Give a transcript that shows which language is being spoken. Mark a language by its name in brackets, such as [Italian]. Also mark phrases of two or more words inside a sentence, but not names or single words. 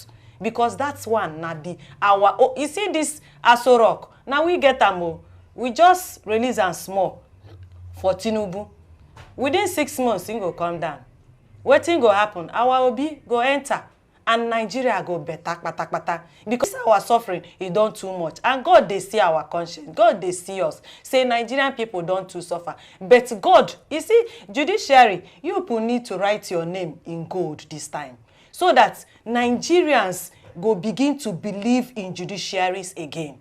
[Nigerian Pidgin] Because that's one, na you see this Aso Rock, now we get them, we just release and small for Tinubu. Within 6 months, thing go come down. Wetin go happen? Our Obi go enter. And Nigeria go better, because our suffering is done too much. And God, they see our conscience. God, they see us. Say Nigerian people don't too suffer. But God, you see, Judiciary, you people need to write your name in gold this time. So that Nigerians go begin to believe in judiciaries again.